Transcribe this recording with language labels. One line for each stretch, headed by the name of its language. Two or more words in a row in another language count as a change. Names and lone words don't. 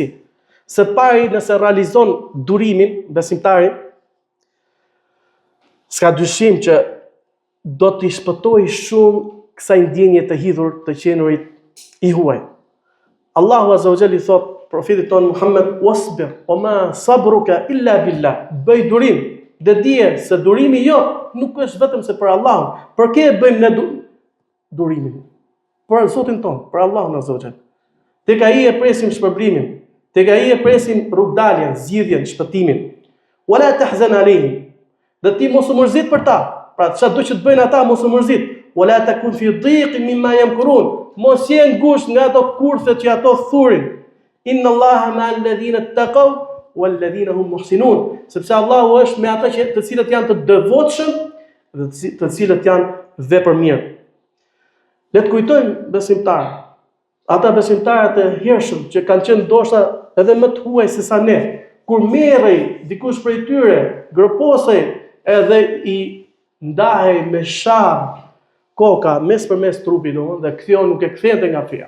Albanian: Së pari, nëse realizon durimin besimtari, s'ka dyshim që do t'i shpëtojë shumë kësaj ndjenje të hidhur të qenurit i huaj. Allahu
Arabic: عز وجل
Albanian: i thot profetit ton Muhammed,
Arabic: واصبر وما صبرك إلا بالله.
Albanian: Bëj durim, dhe dije se durimi jot nuk është vetëm se për Allahun. Për kë e bëjmë ne durimin? Për Zotin ton, për Allahun
Arabic: عز وجل.
Albanian: Tek ai e presim shpërblimin, tek ai e presim rrugdaljen, zgjidhjen, shpëtimin.
Arabic: ولا تحزن عليهم.
Albanian: Dhe ti mos u mërzit për ta. Pra çfarë do që të bëjnë ata, mos u mërzit.
Arabic: ولا تك في ضيق مما يمكرون.
Albanian: Mos je ngusht nga ato kurthe që ato thurin.
Arabic: إن الله مع الذين اتقوا والذين هم محسنون.
Albanian: Sepse Allahu është me ata të cilët janë të devotshëm dhe të cilët janë vepërmirë. Le të kujtojmë besimtarë, ata besimtarët e hershëm që kanë qenë ndoshta edhe më të huaj se sa ne, kur merrej dikush prej tyre, gërposej edhe i ndahej me sharr koka mes përmes trupit, dhe ktheu nuk e kthente nga feja.